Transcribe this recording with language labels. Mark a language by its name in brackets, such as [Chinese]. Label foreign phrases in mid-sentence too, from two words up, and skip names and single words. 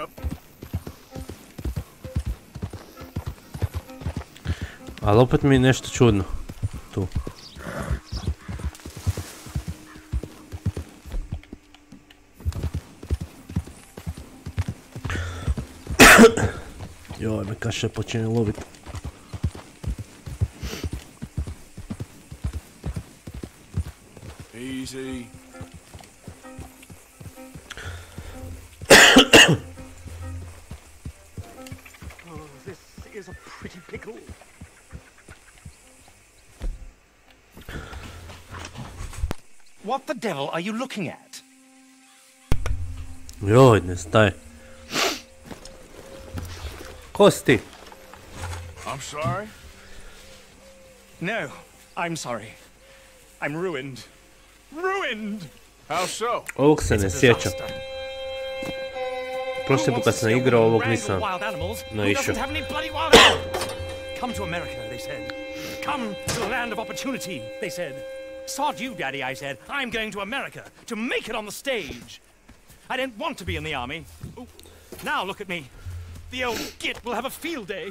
[Croatian] Ali opet mi je nešto čudno. Tu. Joj, me kaša počinje loviti. [English] Easy. What the devil are you looking at? [Croatian] Joj, ne staj. Ko si ti? [English] I'm sorry? No, I'm sorry. I'm ruined. Ruined! How so? [Croatian] Ovog se ne sjećam. Prošli put kad sam igrao, ovog nisam naišao. [English] Come to America, they said. Come to the land of opportunity, they said. Sod you, Daddy, I said. I'm going to America to make it on the stage. I didn't want to be in the army. Ooh. Now look at me. The old git will have a field day.